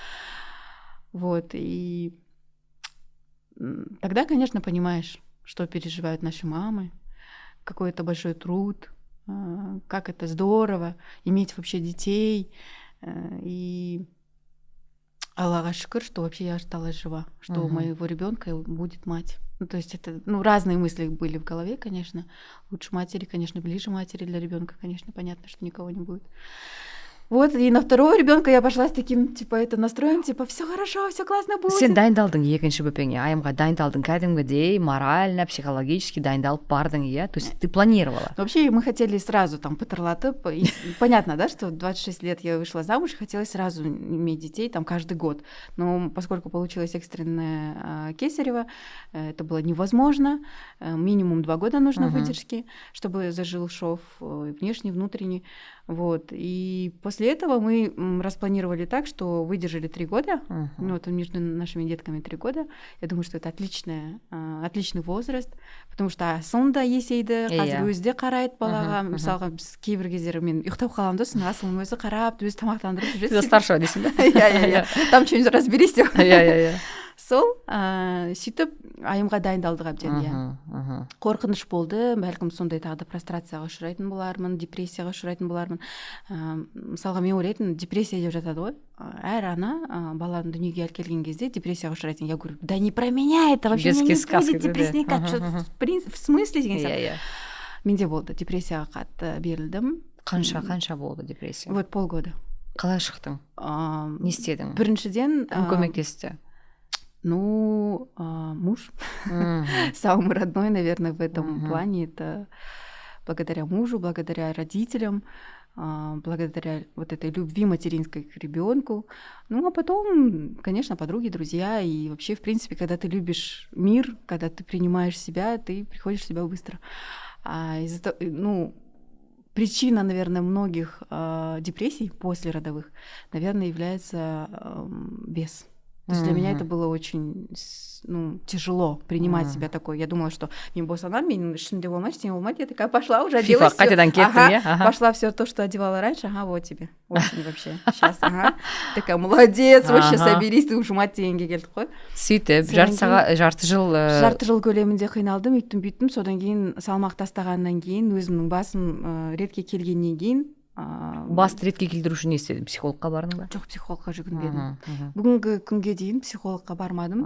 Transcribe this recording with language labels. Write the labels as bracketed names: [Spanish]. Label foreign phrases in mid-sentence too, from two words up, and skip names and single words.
[Russian] Вот, и тогда, конечно, понимаешь, что переживают наши мамы, какой это большой труд, как это здорово иметь вообще детей, и [Arabic] الله شكر, [Russian] что вообще я осталась жива, что у моего ребенка будет мать. То есть это, разные мысли были в голове, конечно. Лучше матери, конечно, ближе матери для ребенка, конечно, понятно, что никого не будет. Вот, и на второго ребенка я пошла с таким, настроем, все хорошо, все классно будет. [Kazakh] Сен дайындалдың екінші бөпеңе, айымға дайындалдың кәдімгідей, [Russian] морально, психологически [Kazakh] дайындалып бардың, иә? [Russian] То есть ты планировала? Вообще мы хотели сразу там потырлатып. Понятно, да, что в 26 лет я вышла замуж, и хотелось сразу иметь детей там каждый год. Но поскольку получилось экстренное кесарево, это было невозможно. Минимум 2 года нужно выдержки, чтобы зажил шов внешний, внутренний. Вот. И после этого мы распланировали так, что выдержали 3 года. Вот между нашими детками 3 года. Я думаю, что это отличный возраст, потому что [Kazakh] Асылым да есейді, қазір өзі де қарайды балаға. Мысалға біз кейбір кездері мен ұйықтап қаламын да, сосын Асылым өзі қарап, өзі тамақтандырып жүреді. [Russian] За старшего [Kazakh] дейсің бе? Иә. [Russian] Там что-нибудь разберись деп. [Kazakh] Иә. Сол сөйтіп айымға дайындалдық әбден, иә. Қорқыныш болды, бәлкім сондай тағы да прострацияға ұшырайтын болармын, депрессияға ұшырайтын болармын. Мысалға мен ойлайтын, депрессия деп жатады ғой. Әр ана баланы дүниеге алып келген кезде депрессияға ұшырайтын. [Russian] Я говорю, да не про меня это, вообще не будет депрессия, в смысле [Kazakh] деген сияқты. Менде болды, депрессияға қатты берілдім. Қанша болды депрессия? [Russian] Вот полгода. [Kazakh] Қалай шықтың? Не істедің? Біріншіден кім көмектесті? [Russian] Муж. Самый родной, наверное, в этом плане. Это благодаря мужу, благодаря родителям. благодаря вот этой любви материнской к ребенку. Ну, а потом, конечно, подруги, друзья. И вообще, в принципе, когда ты любишь мир, когда ты принимаешь себя, ты приходишь в себя быстро. Причина, наверное, многих депрессий послеродовых, наверное, является вес. То есть для меня это было очень тяжело принимать себя такой. Я думала, что [Kazakh] мен босанамын, мен ішімде болмайды, ештеңе болмайды. [Russian] Я такая пошла уже, одела все. [Kazakh] Қайтадан кеттің, иә? [Russian] Пошла все то, что одевала раньше. Ага, вот тебе. Очень вообще. Сейчас, ага. Такая, молодец, вообще соберись, ты уже мать [Kazakh] дегенге келдік қой. Сөйтіп, жарты жыл... Жарты жыл көлемінде қиналдым, үйттім. Содан кейін салмақ тастағаннан кейін, өзімнің басым ретке келгеннен кейін, басты ретке келтіру үшін не істедің? Психологқа бардың ба? Жоқ, психологқа жүгінбедім. Бүгінгі күнге дейін психологқа бармадым.